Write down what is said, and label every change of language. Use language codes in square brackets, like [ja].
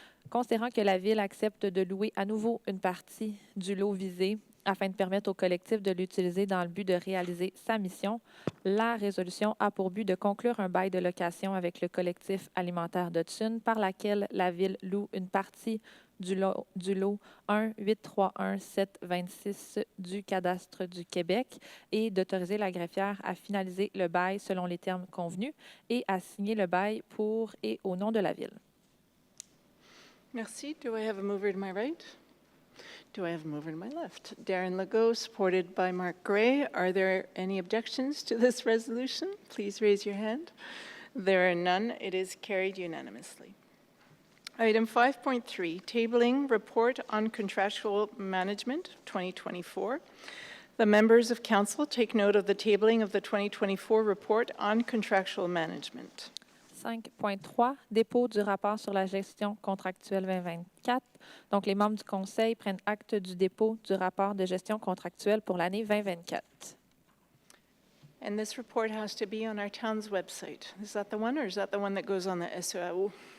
[fr] Considérant que la Ville accepte de louer à nouveau une partie du lot visé afin de permettre au collectif de l'utiliser dans le but de réaliser sa mission, la résolution a pour but de conclure un bail de location avec le collectif alimentaire d'Hudson par laquelle la Ville loue une partie du lot 1-831-726 du cadastre du Québec et d'autoriser la greffière à finaliser le bail selon les termes convenus et à signer le bail pour et au nom de la Ville. Merci. [en] Do I have a mover to my right? Do I have a mover to my left? Darren Legault, supported by Mark Gray. Are there any objections to this resolution? Please raise your hand. There are none. It is carried unanimously. Item 5.3, tabling report on contractual management 2024. The members of council take note of the tabling of the 2024 report on contractual management. [fr] 5.3, dépôt du rapport sur la gestion contractuelle 2024. Donc, les membres du conseil prennent acte du dépôt du rapport de gestion contractuelle pour l'année 2024. [en] And this report has to be on our town's website. Is that the one, or is that the one that goes on the SEAO?